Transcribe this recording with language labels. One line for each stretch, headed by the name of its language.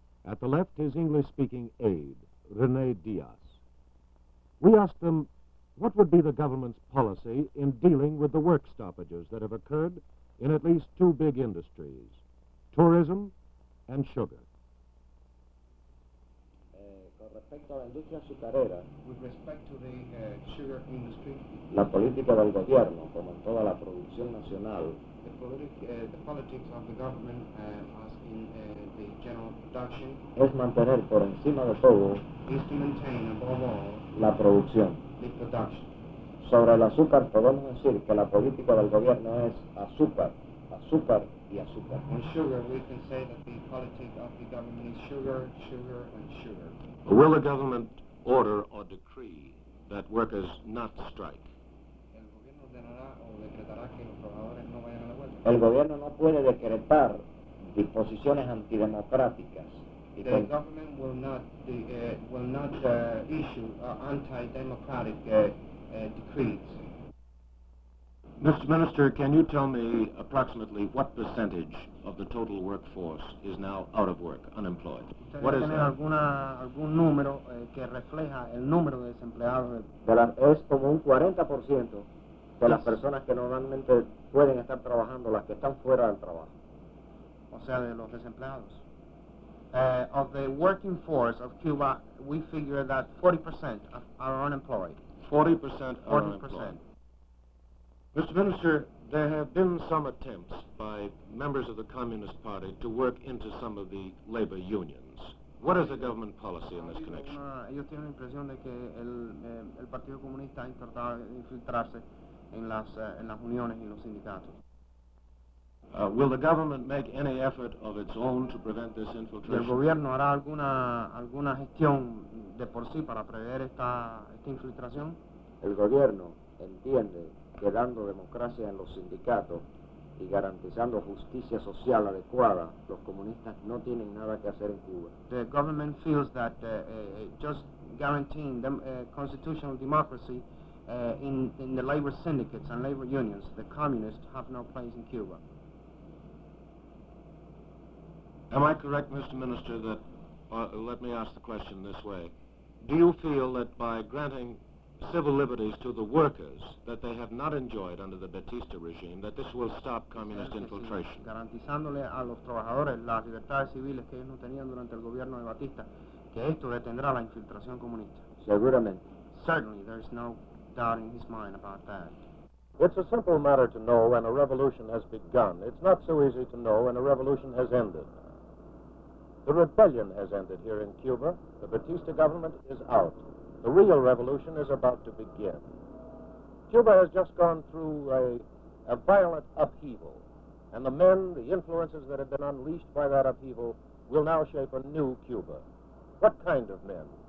English: At the left, his English-speaking aide, Rene Diaz. We asked them what would be the government's policy in dealing with the work stoppages that have occurred in at least two big industries, tourism and sugar.
Spanish: Con respecto a la industria azucarera,
English: with respect to the sugar industry,
Spanish: la política del gobierno, como en toda la producción nacional,
English: the politics of the government, as in the general production,
Spanish: es mantener por encima de todo
English: is to maintain above all
Spanish: la producción.
English: the production.
Spanish: Sobre el azúcar podemos decir que la política del gobierno es azúcar, azúcar y azúcar.
English: On sugar, we can say that the politic of the government is sugar, sugar, and sugar. Will the government order or decree that workers not strike?
Spanish: El gobierno ordenará o decretará que los trabajadores no vayan a la huelga. El gobierno no puede decretar disposiciones antidemocráticas.
English: The government will not issue anti-democratic decrees. Mr. Minister, can you tell me approximately what percentage of the total workforce is now out of work, unemployed? What is that?
Spanish: ¿Algún número que refleja el número de desempleados? Es como un 40% de las personas que normalmente pueden estar trabajando, las que están fuera del trabajo. O sea, de los desempleados.
English: Of the working force of Cuba, we figure that 40% are unemployed. 40% are unemployed. Mr. Minister, there have been some attempts by members of the Communist Party to work into some of the labor unions. What is the government policy in this connection?
Spanish: Ellos tienen la impresión de que el Partido Comunista ha intentado infiltrarse en las uniones y los sindicatos.
English: Will the government make any effort of its own to prevent this infiltration?
Spanish: ¿El gobierno hará alguna gestión de por sí para prever esta infiltración? El gobierno entiende que dando democracia en los sindicatos y garantizando justicia social adecuada, los comunistas no tienen nada que hacer en Cuba.
English: The government feels that just guaranteeing constitutional democracy in the labor syndicates and labor unions, the communists have no place in Cuba. Am I correct, Mr. Minister, that, let me ask the question this way, do you feel that by granting civil liberties to the workers that they have not enjoyed under the Batista regime, that this will stop communist infiltration?
Spanish: Garantizándole a los trabajadores las libertades civiles que ellos no tenían durante el gobierno de Batista, que esto detendrá la infiltración comunista. Seguramente.
English: Certainly, there's no doubt in his mind about that. It's a simple matter to know when a revolution has begun. It's not so easy to know when a revolution has ended. The rebellion has ended here in Cuba. The Batista government is out. The real revolution is about to begin. Cuba has just gone through a violent upheaval, and the men, the influences that have been unleashed by that upheaval will now shape a new Cuba. What kind of men?